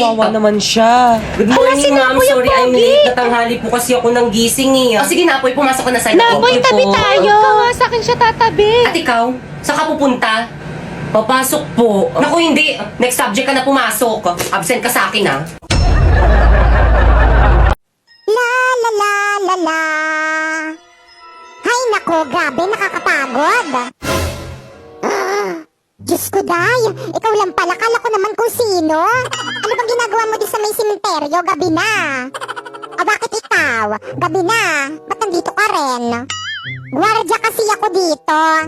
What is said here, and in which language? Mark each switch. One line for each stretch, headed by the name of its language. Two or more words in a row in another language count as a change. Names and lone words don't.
Filipino: Kawawa naman siya.
English: Good morning,
Filipino: sino
English: ma'am.
Filipino: po yung
English: Sorry, I'm
Filipino: pogi?
English: late.
Filipino: Natanghali po kasi ako ng gising eh. O, sige na, Apoy, pumasok ka na sa loob. Napoy,
English: Thank you
Filipino: tabi po. tayo. Ikaw nga sa akin siya tatabi. At ikaw, saan ka pupunta? Papasok po. Naku, hindi. Next subject ka na pumasok. Absent ka sa akin, ha? La la la la la. Hay nako, grabe, nakakapagod. Diyos ko, Day. Ikaw lang pala. Kala ko naman kung sino. Ano bang ginagawa mo di sa may simenteryo? Gabi na. O bakit ikaw? Gabi na. Ba't nandito ka rin? Gwardiya kasi ako dito.